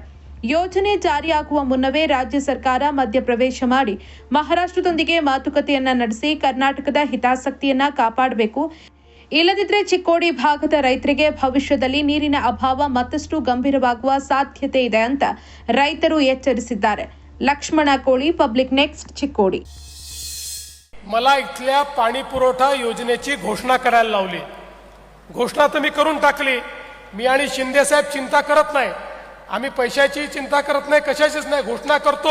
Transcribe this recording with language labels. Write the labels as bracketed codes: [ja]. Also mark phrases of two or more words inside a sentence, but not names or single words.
[kn] ಯೋಜನೆ ಜಾರಿಯಾಗುವ ಮುನ್ನವೇ ರಾಜ್ಯ ಸರ್ಕಾರ ಮಧ್ಯಪ್ರವೇಶ ಮಾಡಿ ಮಹಾರಾಷ್ಟ್ರದೊಂದಿಗೆ ಮಾತುಕತೆಯನ್ನ ನಡೆಸಿ ಕರ್ನಾಟಕದ ಹಿತಾಸಕ್ತಿಯನ್ನ ಕಾಪಾಡಬೇಕು, ಇಲ್ಲದಿದ್ದರೆ ಚಿಕ್ಕೋಡಿ ಭಾಗದ ರೈತರಿಗೆ ಭವಿಷ್ಯದಲ್ಲಿ ನೀರಿನ ಅಭಾವ ಮತ್ತಷ್ಟು ಗಂಭೀರವಾಗುವ ಸಾಧ್ಯತೆ ಇದೆ ಅಂತ ರೈತರು ಎಚ್ಚರಿಸಿದ್ದಾರೆ। [mr] लक्ष्मण कोळी, पब्लिक नेक्स्ट, चिक्कोडी। मला इथल्या पाणी पुरवठा योजनेची घोषणा करायला लावली। घोषणा तर मी करून टाकली। मी आणि शिंदे साहेब चिंता करत नाही, आम्ही पैशाची चिंता करत नाही, कशाचीच नाही, घोषणा करतो।